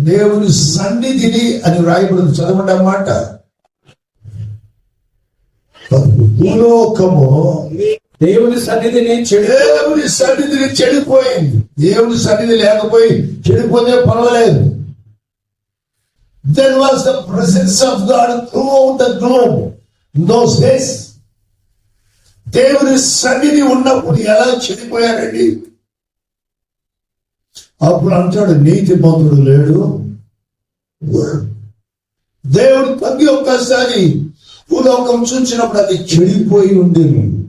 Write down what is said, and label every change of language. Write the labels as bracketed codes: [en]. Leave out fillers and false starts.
[te] దేవుని సన్నిధిని అని వ్రాయబడింది, చదవండి అన్నమాట. భూలోకము దేవుని సన్నిధిని దేవుని సన్నిధిని చెడిపోయింది. దేవుని సన్నిధి లేకపోయి చెడిపోతే పర్వాలేదు. [en] There was the presence of God throughout the globe in those days. [te] దేవుని సన్నిధి ఉన్నప్పుడు ఎలా చెడిపోయారండి? అప్పుడు అంటాడు, నీతిమంతుడు లేడు. దేవుడు తగ్గి ఒక్కసారి భూలోకం చూసినప్పుడు అది చెడిపోయి ఉండేది.